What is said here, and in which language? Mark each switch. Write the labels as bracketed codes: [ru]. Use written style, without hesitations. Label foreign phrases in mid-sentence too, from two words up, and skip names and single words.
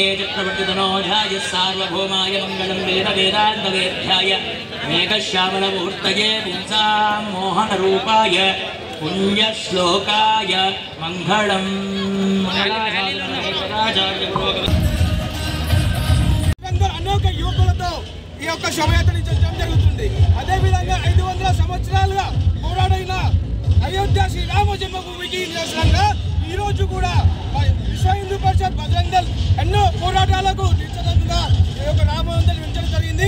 [sa] चक्रवर्तितनोजाय सार्वभौमाय मङ्गलं वेदवेदान्तवेद्याय मेघश्यामलमूर्तये पुंसां मोहनरूपाय पुण्यश्लोकाय मङ्गलम् [te] అనేక యువకులతో ఈ యొక్క శోభయాత్ర నిర్వహించడం జరుగుతుంది. అదేవిధంగా 500 సంవత్సరాలుగా పోరాడైన అయోధ్య శ్రీరామ జన్మభూమికి నిదర్శనంగా ఈరోజు కూడా విశ్వ హిందూ పరిషత్ బజరంగ్ దళ్ ఎన్నో పోరాటాలకు నిశ్చితంగా ఈ యొక్క రామమందిరం నిర్మించడం జరిగింది.